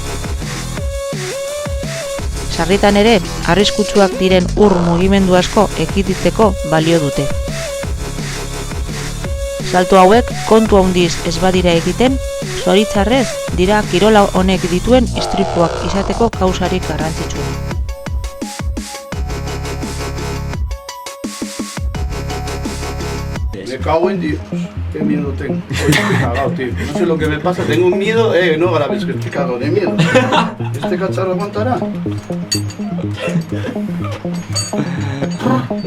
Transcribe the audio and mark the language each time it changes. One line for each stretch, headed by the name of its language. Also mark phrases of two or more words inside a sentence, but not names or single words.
Basque: Sarritan ere, arriskutsuak diren ur mugimendu asko ekiditeko balio dute. Salto hauek kontu handiz ez badira egiten, zoritzarrez dira kirola honek dituen istripuak izateko kausarik garrantzitsua.
Spanish: Me cago en Dios, qué miedo tengo. Hoy estoy cagado, tío. No sé lo que me pasa, tengo un miedo, no grabes que estoy cagado de miedo. ¿Este cacharro aguantará?